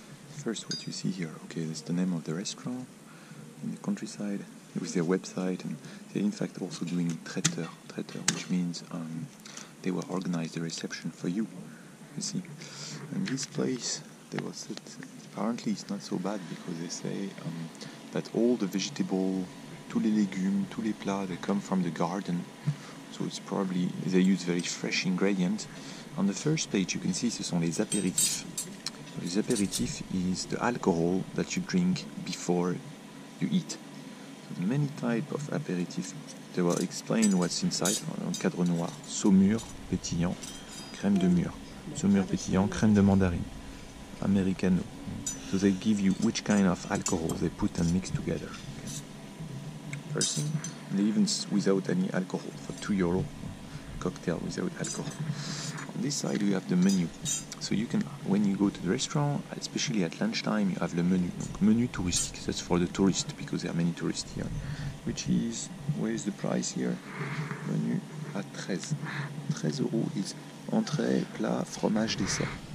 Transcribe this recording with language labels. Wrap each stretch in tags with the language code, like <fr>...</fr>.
<en>First what you see here, okay, that's the name of the restaurant in the countryside with their website, and they're in fact also doing traiteur, which means they will organize the reception for you, you see. And this place, they was said, apparently it's not so bad because they say that all the vegetable,</en> <fr>tous les légumes, tous les plats,</fr> <en>they come from the garden, so it's probably, they use very fresh ingredients. On the first page you can see</en> <fr>ce sont les apéritifs.</fr> <en>Les apéritifs is the alcohol that you drink before you eat. So many type of apéritifs. They will explain what's inside.</en> <fr>En cadre noir, saumure pétillant, crème de mûre. Saumure pétillant, crème de mandarine, americano.</fr> <en>So they give you which kind of alcohol they put and mix together. Person, and even without any alcohol for €2 cocktail without alcohol. On this side you have the menu, so you can, when you go to the restaurant, especially at lunchtime, you have the menu.</en> <fr>Donc, menu touristique,</fr> <en>that's for the tourists because there are many tourists here. Which is, where is the price here?</en> <fr>Menu à 13 € is entrée, plat, fromage, dessert.</fr>